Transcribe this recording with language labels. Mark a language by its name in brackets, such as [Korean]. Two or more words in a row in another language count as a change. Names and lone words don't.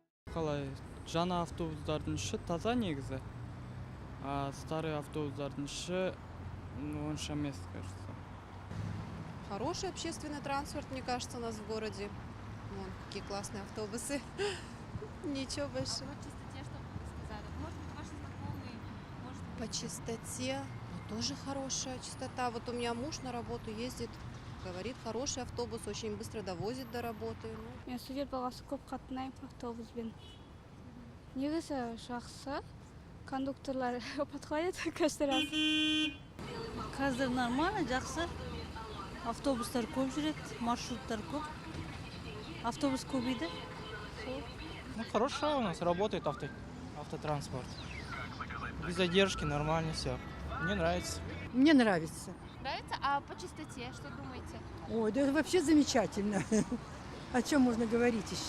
[Kazakh] Қалай, жаңа автобустардың іші таза негізі, [Russian] а старый [Kazakh] автобустардың іші онша емес, [Russian] кажется. Хороший общественный транспорт, мне кажется, у нас в городе. Вон, какие классные автобусы. Ничего больше. По чистоте что бы вы сказали? Может быть, ваши знакомые, может быть... По чистоте тоже хорошая чистота. Вот у меня муж на работу ездит, говорит, хороший автобус, очень быстро довозит до работы. [Kazakh] Мен студент болғасын көп қатынаймын автобуспен. Негізі жақсы. Кондукторлар [Russian] подходит каждый раз. [Kazakh] Қазір нормально, жақсы. Автобустар көп жүреді, маршруттар көп. Автобус көбейді. [Russian] Ну, хорошо у нас работает автотранспорт. Без задержки, нормально все. Мне нравится. Мне нравится. Нравится? А по чистоте что думаете? Ой, да вообще замечательно. О чем можно говорить еще?